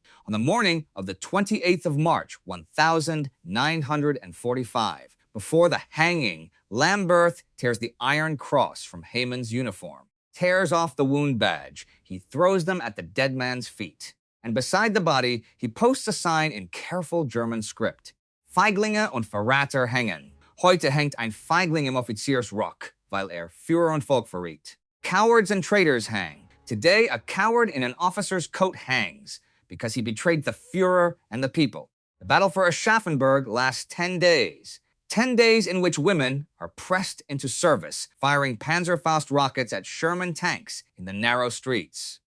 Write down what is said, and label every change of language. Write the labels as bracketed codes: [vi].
[en] On the morning of the 28th of March, 1945, before the hanging, Lamberth tears the Iron Cross from Haymann's uniform, tears off the wound badge. He throws them at the dead man's feet. And beside the body, he posts a sign in careful German script. [de] Feiglinge und Verräter hängen. Heute hängt ein Feigling im Offiziersrock, weil Führer und Volk verriet. [en] Cowards and traitors hang. Today, a coward in an officer's coat hangs because he betrayed the Führer and the people. The battle for Aschaffenburg lasts 10 days. 10 days in which women are pressed into service, firing Panzerfaust rockets at Sherman tanks in the narrow streets.